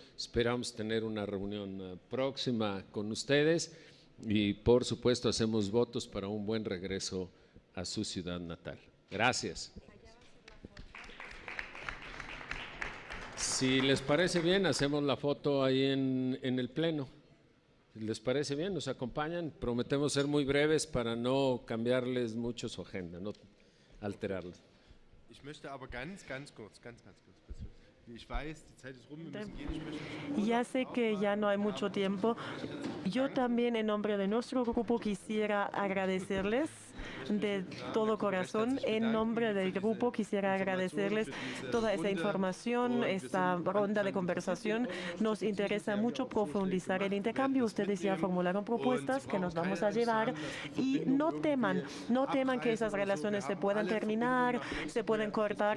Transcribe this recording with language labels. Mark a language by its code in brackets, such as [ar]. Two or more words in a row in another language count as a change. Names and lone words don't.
[es] Esperamos tener una reunión próxima con ustedes y por supuesto hacemos votos para un buen regreso a su ciudad natal. Gracias. Si les parece bien, hacemos la foto ahí en el pleno. ¿Les parece bien? ¿Nos acompañan? Prometemos ser muy breves para no cambiarles mucho su agenda, no alterarles. [de] Ich möchte aber ganz kurz. Ich weiß, die Zeit ist rum, wir müssen gehen. Ich möchte [es] Ya sé que ya no hay mucho tiempo. Yo también, en nombre de nuestro grupo, quisiera agradecerles de todo corazón. En nombre del grupo quisiera agradecerles toda esa información, esta ronda de conversación. Nos interesa mucho profundizar el intercambio. Ustedes ya formularon propuestas que nos vamos a llevar y no teman que esas relaciones se puedan terminar, se pueden cortar.